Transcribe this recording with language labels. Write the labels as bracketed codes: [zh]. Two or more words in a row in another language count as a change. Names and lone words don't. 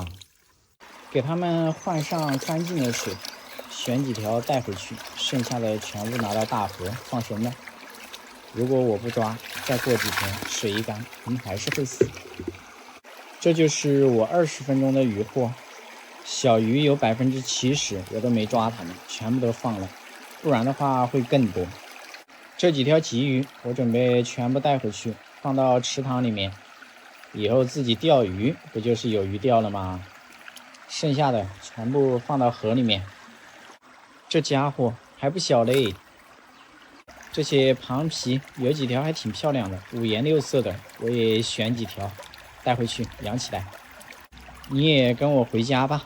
[zh] 给他們換上干淨的水，选几条带回去，剩下的全部拿到大河放生了。如果我不抓，再过几天水一干，他们还是会死。这就是我20分鐘的漁獲。小魚有70%我都沒抓它們，全部都放了，不然的話會更多。這幾條鯽魚我準備全部帶回去，放到池塘裡面，以後自己釣魚不就是有魚釣了嗎？剩下的全部放到河裡面。這家伙還不小嘞！這些螃皮有幾條還挺漂亮的，五顏六色的，我也選幾條帶回去養起来。你也跟我回家吧。